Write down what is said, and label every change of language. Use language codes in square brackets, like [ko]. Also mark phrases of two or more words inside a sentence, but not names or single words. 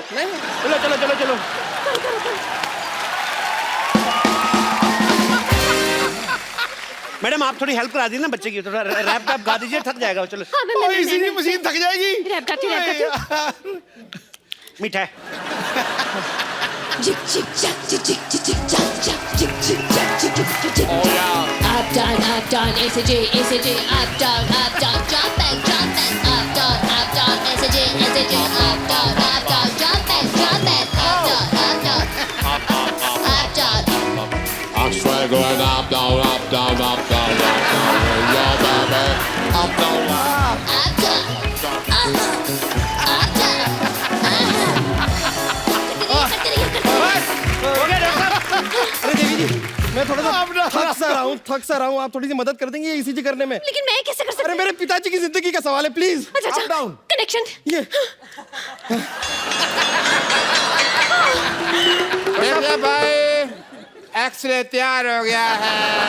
[hi] चलो चलो चलो चलो। मैडम आप थोड़ी हेल्प करा दी ना बच्चे की, थोड़ा रैप गा दीजिए, थक जाएगा वो। चलो हाँ, मैं इसीलिए मशीन थक जाएगी। रैप करती। मीठा है। Jick jick jack jick jick jick jick jack jack jick jick jack jick jick jick jick. [en] Oh yeah. Up down, ACJ, ACJ, up down, jump back, up down, ACJ, ACJ, up down, jump back, up down. I'm straight going up, down, up, down, up, down, up, down, yeah, baby, up, down, up. Up down, up down. [hi] हो गया डॉक्टर साहब? अरे देवी जी, मैं थोड़ा सा थक सा रहा हूँ। आप थोड़ी सी मदद कर देंगे ईसीजी करने में? लेकिन मैं कैसे कर सकती अरे हूँ? मेरे पिताजी की जिंदगी का सवाल है, प्लीज। अच्छा [en] up down. [hi] कनेक्शन। ये देखिए भाई, एक्सरे तैयार हो गया है।